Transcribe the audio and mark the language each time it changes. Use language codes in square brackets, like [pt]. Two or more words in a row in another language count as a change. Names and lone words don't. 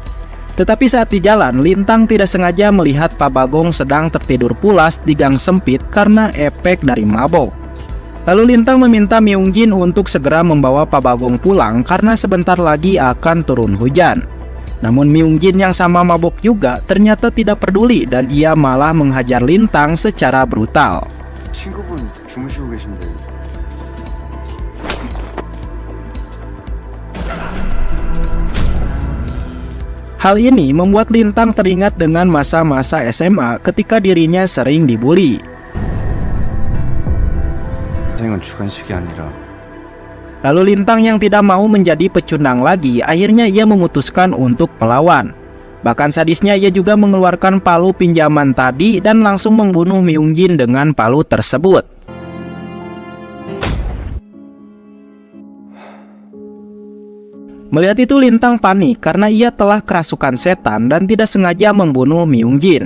[id] Tetapi saat di jalan, Lintang tidak sengaja melihat Pak Bagong sedang tertidur pulas di gang sempit karena efek dari mabok. Lalu Lintang meminta Myung Jin untuk segera membawa Pak Bagong pulang karena sebentar lagi akan turun hujan. Namun Myung Jin yang sama mabok juga ternyata tidak peduli dan ia malah menghajar Lintang secara brutal. [ko] 친구분 주무시고 계신데. [id] Hal ini membuat Lintang teringat dengan masa-masa SMA ketika dirinya sering dibully. [ko] 인생은 주관식이 아니라. [id] Lalu Lintang yang tidak mau menjadi pecundang lagi, akhirnya ia memutuskan untuk melawan. Bahkan sadisnya ia juga mengeluarkan palu pinjaman tadi dan langsung membunuh Myung Jin dengan palu tersebut. Melihat itu Lintang panik karena ia telah kerasukan setan dan tidak sengaja membunuh Myung Jin.